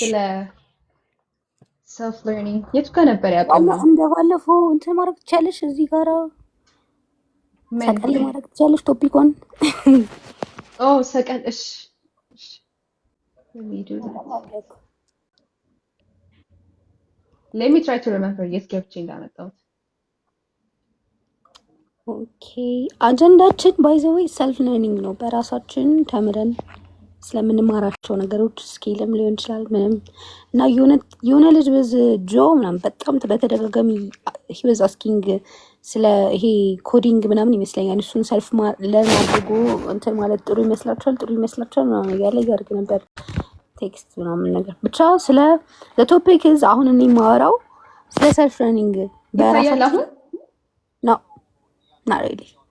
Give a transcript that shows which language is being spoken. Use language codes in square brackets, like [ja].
[am] ስለ ሰልፍ ለርኒንግ የቱ ጋር ነበር ያቆምነው? እንደባለፈው እንትን ማድረግ ትችያለሽ። እዚህ ጋር ምን ሰቀል ማድረግ ትችያለሽ ቶፒኮን። ሰቀል እሺ [en] let me do that. Let me try to remember [am] የት ገብቼ እንዳመጣሁት። ኦኬ አጀንዳችን [en] ባይ ዘ ዌይ [am] ሰልፍ ለርኒንግ ነው። በራሳችን ተምረን ስለምንማራቸው ነገሮች ስኪልም ሊሆን ይችላል ምንም እና የሆነ ልጅ በዝ ጆ ምናምን በጣም በተደጋጋሚ [en] he was asking [am] ስለ ይሄ ኮዲንግ ምናምን ይመስለኛል እሱን ሰልፍ ለርን አድርጎ እንትን ማለት ጥሩ ይመስላችኋል ምናምን እያለ ያደርግ ነበር ቴክስት ምናምን ነገር ብቻ ስለ [en] the topic is [am] አሁን እኔ የማወራው ስለ ሰልፍ ለርኒንግ ይታያል በራሳችን አሁን ነው [en] not really